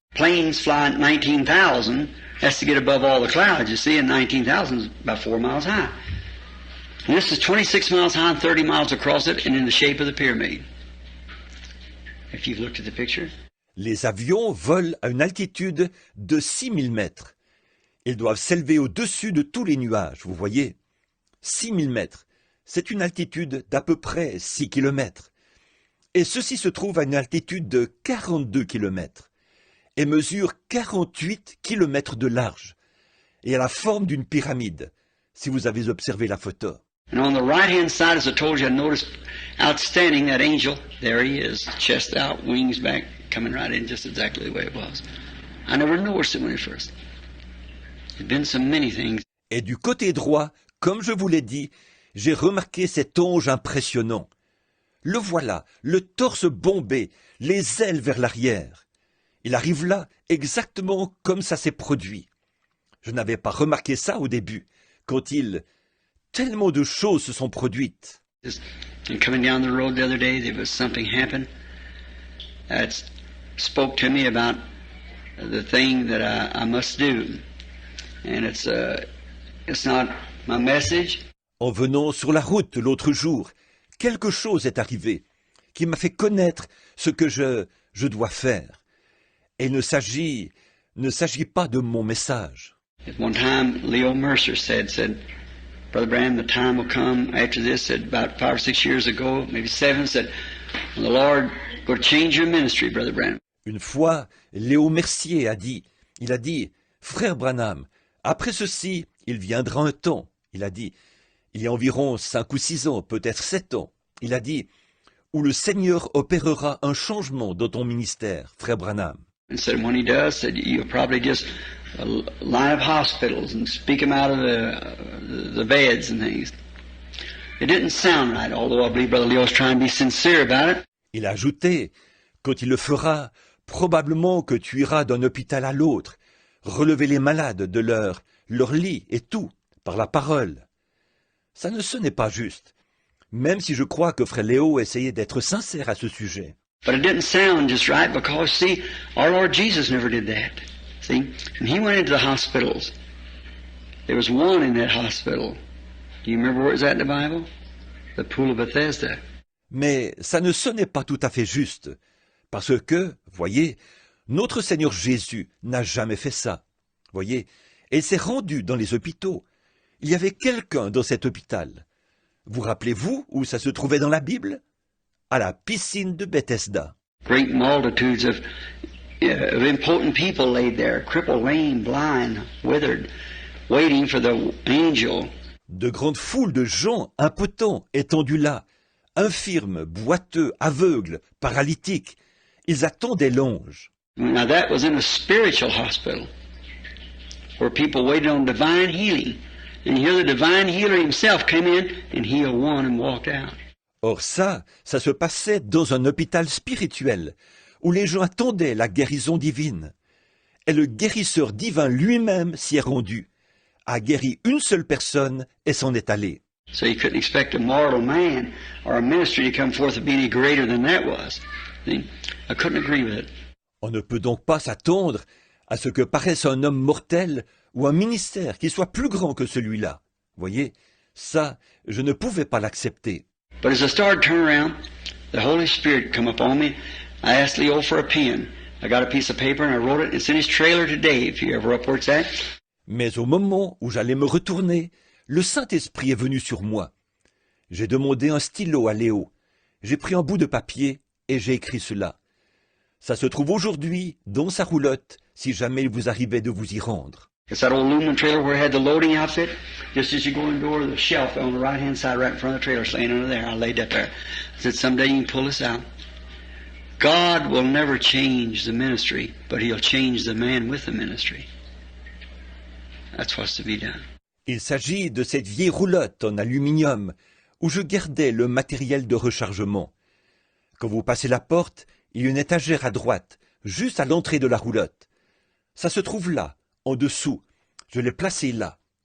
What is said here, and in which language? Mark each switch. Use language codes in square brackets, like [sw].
[en] Planes fly at 19,000, has to get above all the clouds, you see, and 19,000 is about 4 miles high. And this is 26 miles high and 30 miles across it and in the shape of the pyramid. If you've looked at the picture. [fr] Les avions volent à une altitude de 6000 mètres. Ils doivent s'élever au-dessus de tous les nuages, vous voyez. 6000 mètres, c'est une altitude d'à peu près 6 kilomètres. Et ceci se trouve à une altitude de 42 kilomètres et mesure 48 kilomètres de large et a la forme d'une pyramide, si vous avez observé la photo. [en] And on the right-hand side, as I told you, I noticed outstanding that angel. There he is, chest out, wings back, coming right in just exactly the way it was. I never noticed it when it first. There'd been so many things. [fr] Et du côté droit, comme je vous l'ai dit, j'ai remarqué cet ange impressionnant. Le voilà, le torse bombé, les ailes vers l'arrière. Il arrive là exactement comme ça s'est produit. Je n'avais pas remarqué ça au début, quand tellement de choses se sont produites. [en] And coming down the road the other day, there was something happened that spoke to me about the thing that I must do. And it's not my message. [fr] En venant sur la route l'autre jour, quelque chose est arrivé qui m'a fait connaître ce que je dois faire. Et il ne s'agit pas de mon message. [en] At one time, Leo Mercer said, Brother Branham, the time will come after this, said about 5 or 6 years ago, maybe 7, said, the Lord will change your ministry, Brother Branham. [fr] Une fois, Léo Mercier il a dit, frère Branham, après ceci, il viendra un temps. Il a dit, il y a environ 5 ou 6 ans, peut-être 7 ans. Il a dit, où le Seigneur opérera un changement dans ton ministère, frère Branham. [en] And said when he does, said you'll probably just line up hospitals and speak them out of the beds and things. It didn't sound right, although I believe Brother Leo's trying to be sincere about it. [fr] Il a ajouté, quand il le fera, probablement que tu iras d'un hôpital à l'autre, relever les malades de leur lit et tout, par la parole. Ça ne sonnait pas juste, même si je crois que frère Léo essayait d'être sincère à ce sujet. [en] But it didn't sound just right because, see, our Lord Jesus never did that. See, when he went into the hospitals, there was one in that hospital. Do you remember where it was at in the Bible? The Pool of Bethesda. [fr] Mais ça ne sonnait pas tout à fait juste, parce que, voyez, notre Seigneur Jésus n'a jamais fait ça. Voyez, et il s'est rendu dans les hôpitaux. il y avait quelqu'un dans cet hôpital. Vous rappelez-vous où ça se trouvait dans la Bible? À la piscine de Bethesda. [en] Great multitudes of important people laid there, crippled, lame, blind, withered, waiting for the angel. [fr] De grandes foules de gens impotents étendus là, infirmes, boiteux, aveugles, paralytiques. Ils attendaient l'ange. [en] Now that was in a spiritual hospital, where people waited on divine healing. And here the divine healer himself came in and healed one and walked out. [fr] Or ça se passait dans un hôpital spirituel, où les gens attendaient la guérison divine. Et le guérisseur divin lui-même s'y est rendu, a guéri une seule personne et s'en est allé. [en] So you couldn't expect a mortal man or a ministry to come forth to be any greater than that was. See? I couldn't agree with it. [fr] On ne peut donc pas s'attendre à ce que paraisse un homme mortel ou un ministère qui soit plus grand que celui-là. Voyez, ça, je ne pouvais pas l'accepter. [en] But as I started to turn around, the Holy Spirit come upon me. I asked Leo for a pen. I got a piece of paper and I wrote it. It's in his trailer today, if you ever up where it's at. [fr] Mais au moment où j'allais me retourner, le Saint-Esprit est venu sur moi. J'ai demandé un stylo à Léo. J'ai pris un bout de papier et j'ai écrit cela. Ça se trouve aujourd'hui dans sa roulotte, si jamais il vous arrivait de vous y rendre. [en] It's that old aluminum trailer where it had the loading outfit. Just as you go in the door, the shelf on the right-hand side, right in front of the trailer, laying under there. I laid that there. I said, someday you can pull this out. God will never change the ministry, but He'll change the man with the ministry. That's what's to be done. [fr] Il s'agit de cette vieille roulotte en aluminium où je gardais le matériel de rechargement. Quand vous passez la porte, il y a une étagère à droite, juste à l'entrée de la roulotte. Ça se trouve là, en dessous. Je l'ai placé là.